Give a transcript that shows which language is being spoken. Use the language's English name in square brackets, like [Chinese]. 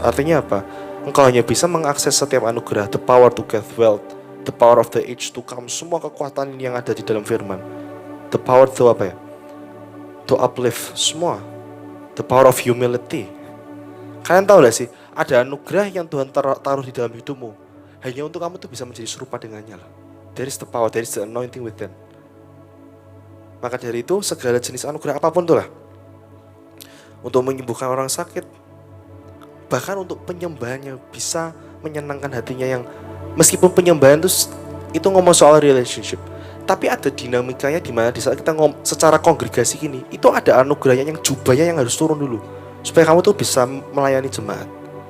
[Indonesian] Artinya apa? Engkau hanya bisa mengakses setiap anugerah, [English] the power to get wealth, the power of the age to come, [Indonesian] semua kekuatan yang ada di dalam firman. [English] The power to [Indonesian] apa ya? [English] To uplift, semua. The power of humility. [Indonesian] Kalian tahu gak sih, ada anugerah yang Tuhan taruh di dalam hidupmu hanya untuk kamu tuh bisa menjadi serupa dengannya lah. [English] There is the power, there is the anointing within. [Indonesian] Maka dari itu segala jenis anugerah apapun itulah, untuk menyembuhkan orang sakit, bahkan untuk penyembahannya bisa menyenangkan hatinya, yang meskipun penyembahan itu ngomong soal relationship, tapi ada dinamikanya di mana di saat kita secara kongregasi gini, itu ada anugerahnya yang jubahnya yang harus turun dulu supaya kamu tuh bisa melayani jemaat.